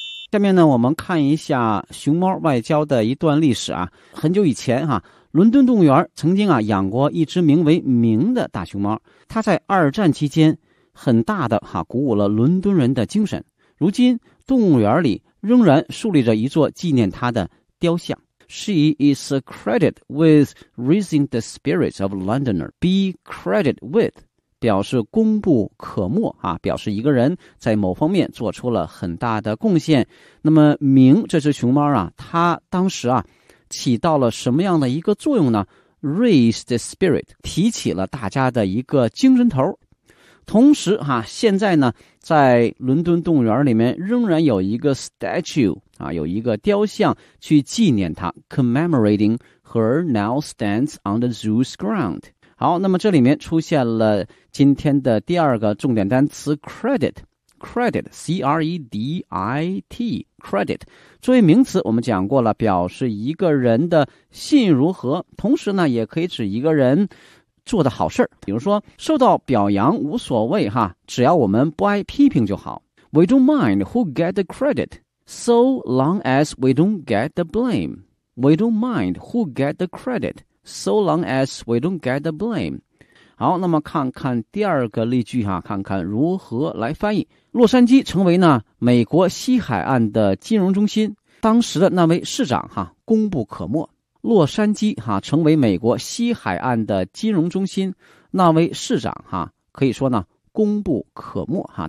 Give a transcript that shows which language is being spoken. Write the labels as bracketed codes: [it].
[zh] 下面呢，我们看一下熊猫外交的一段历史啊。很久以前哈，伦敦动物园曾经啊养过一只名为明的大熊猫，它在二战期间很大的哈鼓舞了伦敦人的精神。如今动物园里仍然树立着一座纪念它的雕像。 [en] She is credited with raising the spirits of Londoner. Be credited with [zh] 表示功不可没啊，表示一个人在某方面做出了很大的贡献。那么明这只熊猫啊，它当时啊起到了什么样的一个作用呢？ [en] Raise the spirit， [zh] 提起了大家的一个精神头。同时啊，现在呢在伦敦动物园里面仍然有一个 statue 啊，有一个雕像去纪念它， [en] commemorating her now stands on the zoo's ground。 [zh] 好，那么这里面出现了今天的第二个重点单词 credit,C-R-E-D-I-T, credit。作为名词我们讲过了，表示一个人的信誉如何，同时呢也可以指一个人做的好事。比如说受到表扬无所谓哈，只要我们不爱批评就好。 [en] We don't mind who get the credit, so long as we don't get the blame. We don't mind who get the credit. So long as we don't get the blame. [zh] 好，那么看看第二个例句哈，看看如何来翻译。洛杉矶成为呢美国西海岸的金融中心，当时的那位市长哈功不可没。洛杉矶哈成为美国西海岸的金融中心，那位市长哈可以说呢功不可没哈。